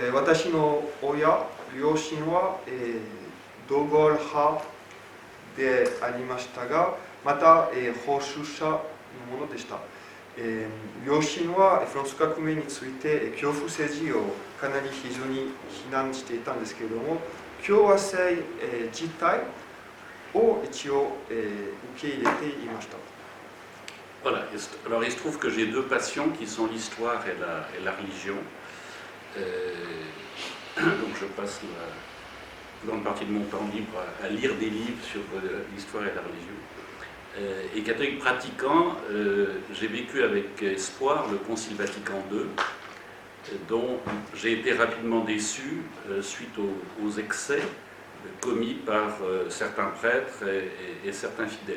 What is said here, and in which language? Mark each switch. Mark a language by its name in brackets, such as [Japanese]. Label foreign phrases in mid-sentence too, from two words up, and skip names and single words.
[Japanese] 私の両親は、ドゴール派でありましたが、また、保守者のものでした。両親はフランス革命について恐怖政治をかなり非常に非難していたんですけれども、共和制、自体を一応、受け入れていました。 [French] Voilà. Alors il se trouve que j'ai deux passions qui sont l'histoire et la religion. Donc je passe la grande partie de mon temps libre à lire des livres sur l'histoire et la religion. Et catholique pratiquant, j'ai vécu avec espoir le Concile Vatican II, dont j'ai été rapidement déçu suite aux excès commis par certains prêtres et certains fidèles.